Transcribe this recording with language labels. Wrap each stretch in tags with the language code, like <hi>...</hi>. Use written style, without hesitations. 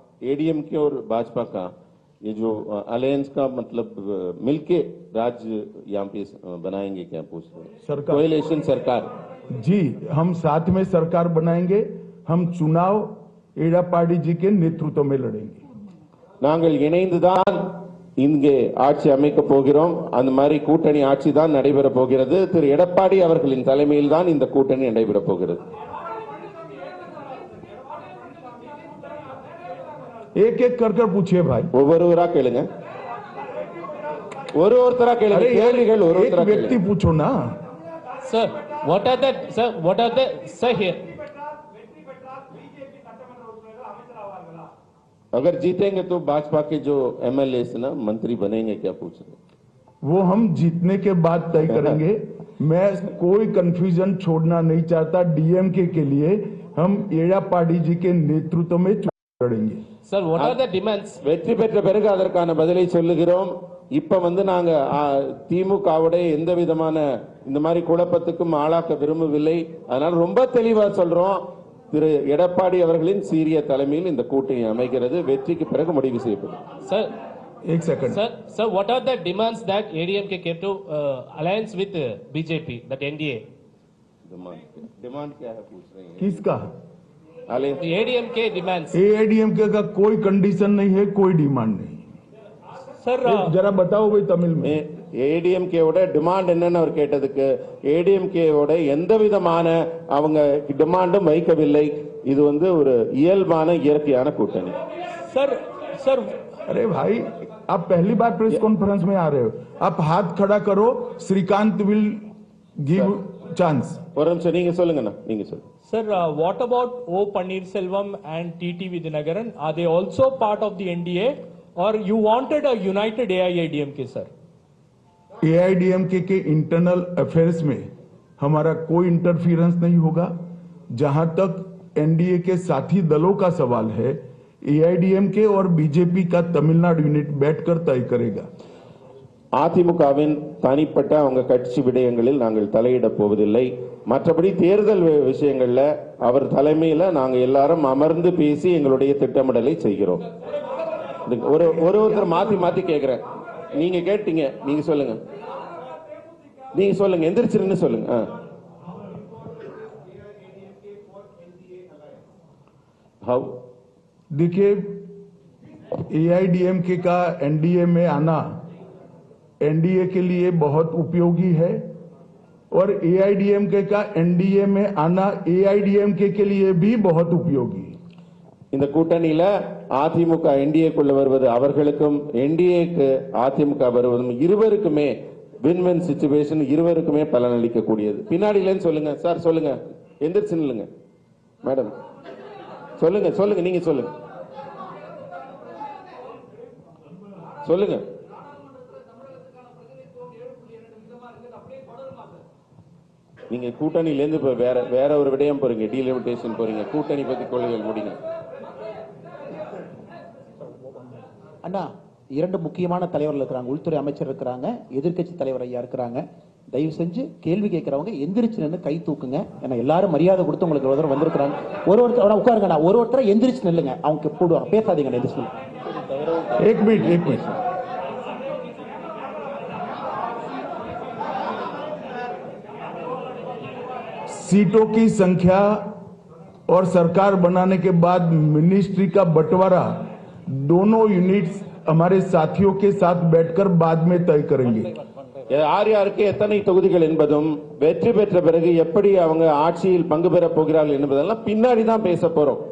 <hi>ADMK और भाजपा का ये जो अलायंस का मतलब मिलके राज्य यहाँ पे बनाएंगे क्या पूछ रहे हैं? सरकार, कोएलिशन सरकार। जी, हम साथ में सरकार बनाएंगे। हम चुनाव एड़ापाडी जी के नेतृत्व में लड़ेंगे।</hi> <ta>நாங்கள் இணைந்துதான் இங்கே ஆட்சி அமைக்க போகிறோம்। அந்த மாதிரி கூட்டணி ஆட்சி தான் நடைபெற போகிறது। திரு எடப்பாடி அவர்களின் தலைமையில் தான் இந்த கூட்டணி நடைபெற போகிறது।</ta> <hi>एक एक कर पूछिए भाई,</hi> <ta>ஒவ்வொருவரா கேளுங்க, ஒருத்தரா கேளுங்க கேள்விகள்,</ta> <hi>एक व्यक्ति पूछो ना।</hi> <en>Sir, what are the sir here?</en> <hi>अगर जीतेंगे तो भाजपा के जो एमएलए ना मंत्री बनेंगे क्या पूछ रहे? वो हम जीतने के बाद तय करेंगे। मैं कोई कंफ्यूजन छोड़ना नहीं चाहता। डीएमके के लिए हम एड़ापाडी जी के नेतृत्व में लड़ेंगे।</hi> <en>Sir, what are the demands?</en> <ta>வெற்றி பெற்ற பிறகு அதற்கான பதிலை சொல்லுகிறோம்। இப்ப வந்து நாங்க திமுகவுடைய எந்த விதமான இந்த மாதிரி குழப்பத்துக்கும் ஆளாக்க விரும்பவில்லை. அதனால ரொம்ப தெளிவா சொல்றோம், திரு எடப்பாடி அவர்களின் சீரிய தலைமையில் இந்த கூட்டணி அமைகிறது. வெற்றிக்கு பிறகு முடிவு செய்யப்படும்.</ta> <en>Sir,</en> <hi>एक second</hi> <en>sir, what are the demands that ADMK came to alliance with BJP, that NDA?</en> <hi>Demand क्या है पूछ रहे हैं? किसका?</hi> <en>The ADMK demands.</en> <hi>एआईडीएमके का कोई कंडीशन नहीं है, कोई डिमांड नहीं।</hi> <en>Sir,</en> <hi>जरा बताओ भाई तमिल में।</hi> <ta>ஏடிஎம்கேவோட டிமாண்ட் என்னன்னு அவர் கேட்டதுக்கு ஏடிஎம்கேவோட எந்த விதமான அவங்க டிமாண்டும் வைக்கவில்லை. இது வந்து ஒரு இயல்பான இயற்கையான கூட்டணி.</ta> <en>sir,</en> <hi>अरे भाई, आप पहली बार प्रेस कॉन्फ्रेंस में आ रहे हो, आप हाथ खड़ा करो, श्रीकांत</hi> <en>Will give chance.</en> <ta>ஒரு நிமிஷம் நீங்க சொல்லுங்கண்ணா, நீங்க சொல்லுங்க.</ta> <en>Sir, what about O Pannirselvam and TT Vidyanagaran? Are they also part of the NDA, or you wanted a united AIADMK, sir?</en> <hi>AIADMK के इंटरनल अफेयर्स में हमारा कोई इंटरफियरेंस नहीं होगा। जहां तक एनडीए के साथी दलों का सवाल है, एआईडीएमके और बीजेपी का तमिलनाडु यूनिट बैठकर तय करेगा।</hi> <ta>அதிமுகவின் தனிப்பட்ட அவங்க கட்சி விடயங்களில் நாங்கள் தலையிட போவதில்லை. மற்றபடி தேர்தல் விஷயங்கள்ல அவர் தலைமையில நாங்க எல்லாரும் அமர்ந்து பேசி எங்களுடைய திட்டமிடலை செய்கிறோம். ஒருத்தர் மாத்தி மாத்தி கேட்கிறேன். நீங்க கேட்டீங்க, நீங்க சொல்லுங்க, நீங்க சொல்லுங்க, எந்திரிச்சிருன்னு சொல்லுங்க.</ta> <en>How?</en> <hi>देखिए, एआईडीएमके का एनडीए में आना एनडीए के लिए बहुत उपयोगी है और एआईडीएमके का एनडीए में आना एआईडीएमके के लिए भी बहुत उपयोगी है।</hi> <ta>இந்த கூட்டணியில அதிமுக என்டிஏக்குள்ள வருவது அவர்களுக்கும் என்டிஏக்கு அதிமுக வருவதும் இருவருக்குமே வின்-வின் சிச்சுவேஷன், இருவருக்குமே பலனளிக்க கூடியது. பின்னாடியிலன்னு சொல்லுங்க சார், சொல்லுங்க, எந்திரிச்சு நில்லுங்க மேடம், சொல்லுங்க சொல்லுங்க, நீங்க சொல்லுங்க சொல்லுங்க. நீங்க கூட்டணியிலேருந்து இப்ப வேற ஒரு விடயம் போறீங்க, டீலிமிட்டேஷன் போறீங்க, கூட்டணி பத்தி கொள்கைகள் முடிங்க. அண்ணா, இரண்டு முக்கியமான தலைவர்கள் இருக்கிறாங்க, உள்துறை அமைச்சர் இருக்கிறாங்க, எதிர்க்கட்சி தலைவர் ஐயா இருக்கிறாங்க. தயவு செஞ்சு கேள்வி கேட்கறவங்க எந்திரிச்சு நின்று கை தூக்குங்க. ஏன்னா எல்லாரும் மரியாதை கொடுத்து உங்களுக்கு ஒரு தடவை வந்திருக்கிறாங்க. ஒருத்தர் உட்காருங்கண்ணா, ஒருத்தர் எந்திரிச்சு நில்லுங்க, அவங்க போடுவாங்க, பேசாதீங்க. எந்திரிச்சு</ta> <hi>एक मिनट सीटों की संख्या और सरकार बनाने के बाद मिनिस्ट्री का बंटवारा दोनों यूनिट्स हमारे साथियों के साथ बैठकर बाद में तय करेंगे।</hi> <ta>யார் யாருக்கு எத்தனை தொகுதிகள் என்பதும் வெற்றி பெற்ற பிறகு எப்படி அவங்க ஆட்சியில் பங்கு பெற போகிறார்கள் என்பதெல்லாம் பின்னாடி தான் பேச போறோம்.</ta>